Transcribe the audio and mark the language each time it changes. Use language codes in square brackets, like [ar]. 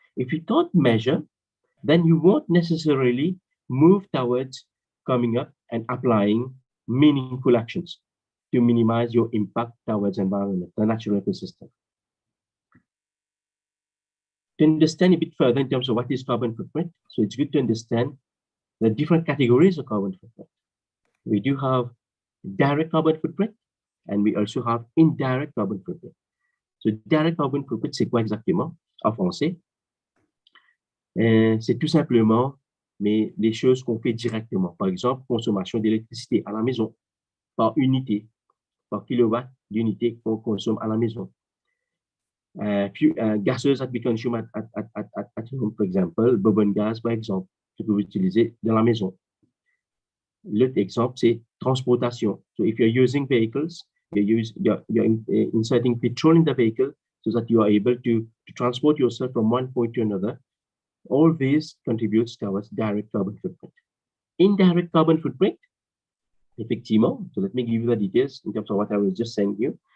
[en] If you don't measure, then you won't necessarily move towards coming up and applying meaningful actions to minimize your impact towards environment, the natural ecosystem. To understand a bit further in terms of what is carbon footprint, so it's good to understand the different categories of carbon footprint. We do have direct carbon footprint, and we also have indirect carbon footprint. So direct carbon footprint, [fr] c'est quoi exactement en français? C'est tout simplement les choses qu'on fait directement. Par exemple, consommation d'électricité à la maison, par unité, par kilowatt d'unité qu'on consomme à la maison. [en] Gases that we consume at home, for example, bourbon gas, [fr] par exemple, que vous utilisez dans la maison. L'autre exemple, c'est transportation. [en] So if you're using vehicles, you're inserting petrol in the vehicle so that you are able to transport yourself from one point to another. All these contributes towards direct carbon footprint. Indirect carbon footprint, [fr] effectivement, [en] so let me give you the details in terms of what I was just saying here.